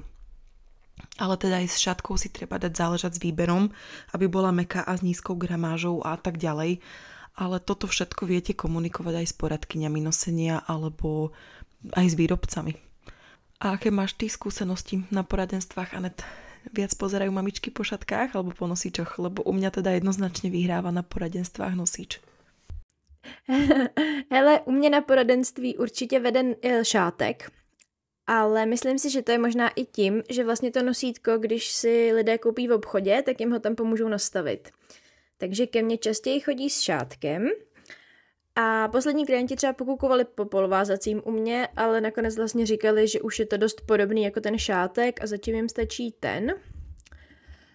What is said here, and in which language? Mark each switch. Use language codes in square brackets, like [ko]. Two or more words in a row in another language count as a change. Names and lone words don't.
[sk] Ale teda aj s šatkou si treba dať záležať s výberom, aby bola mäkká a s nízkou gramážou a tak ďalej. Ale toto všetko viete komunikovať aj s poradkyňami nosenia alebo aj s výrobcami. A aké máš ty skúsenosti na poradenstvách, Anet? Viac pozerajú mamičky po šatkách alebo po nosičoch? Lebo u mňa teda jednoznačne vyhráva na poradenstvách nosič. [cs] Hele, u mě na poradenství určitě vede šátek, ale myslím si, že to je možná i tím, že vlastně to nosítko, když si lidé koupí v obchodě, tak jim ho tam pomůžou nastavit. Takže ke mně častěji chodí s šátkem a poslední klienti třeba pokukovali po polvázacím u mě, ale nakonec vlastně říkali, že už je to dost podobný jako ten šátek a zatím jim stačí ten.